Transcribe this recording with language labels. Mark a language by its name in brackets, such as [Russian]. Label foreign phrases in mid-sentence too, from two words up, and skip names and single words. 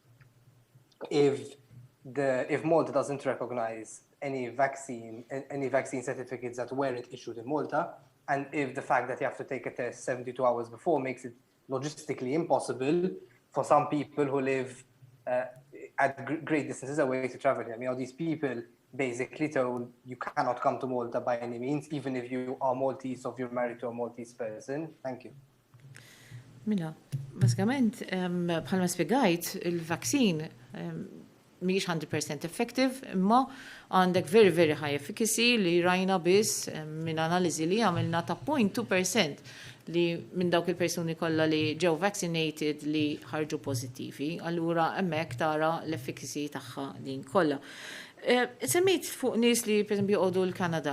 [English] if Malta doesn't recognize any vaccine certificates that weren't issued in Malta, and if the fact that you have to take a test 72 hours before makes it logistically impossible for some people who live at great distances away to travel here. I mean, are these people basically told you cannot come to Malta by any means, even if you are Maltese or if you're married to a Maltese person? Thank you. [Maltese] Mela, basikament, bħalma spiegajt, il-vaccine mhijiex 100% effective, imma għandek [English] very, very high efficacy [Maltese] li rajna biss minn analiżi li għamilna ta' 0.2% li minn dawk il-persuni kollha li ġew vaccinated li ħarġu pożittivi. Allura hemmhekk tara l-efficacy tagħha din kollha. Semmejt fuq nies li pereżempju joqogħdu l-Kanada.